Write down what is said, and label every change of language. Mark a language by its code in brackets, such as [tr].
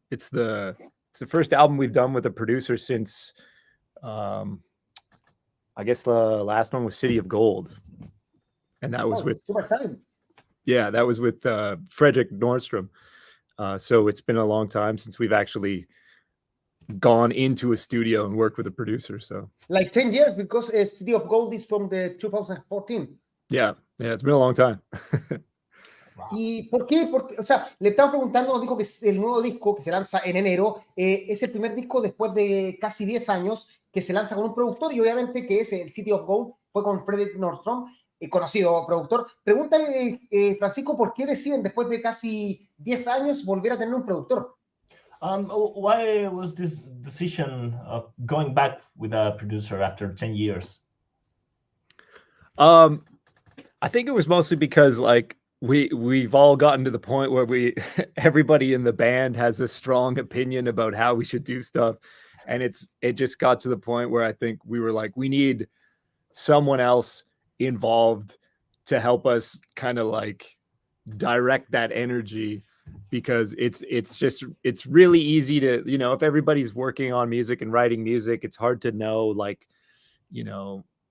[en] It's the first album we've done with a producer since I guess the last one was City of Gold, and that was with that was with Fredrik Nordstrom. So it's been a long time since we've actually gone into a studio and worked with a producer. So like 10 years, because City of Gold is from the 2014. Yeah, it's been a long time. [es] ¿Y por qué? Porque, o sea, le estamos preguntando, nos dijo que el nuevo disco que se lanza en enero es el primer disco después de casi 10 años que se lanza con un productor, y obviamente que es el City of Gold, fue con Fredrik Nordstrom, conocido productor. Pregúntale, Francisco, ¿por qué deciden después de casi 10 años volver a tener un productor? [en] Why was this decision of going back with a producer after 10 years? I think it was mostly because like we've all gotten to the point where everybody in the band has a strong opinion about how we should do stuff, and it just got to the point where I think we were like, we need someone else involved to help us kind of like direct that energy, because it's really easy to, you know, if everybody's working on music and writing music, it's hard to know, like, you know,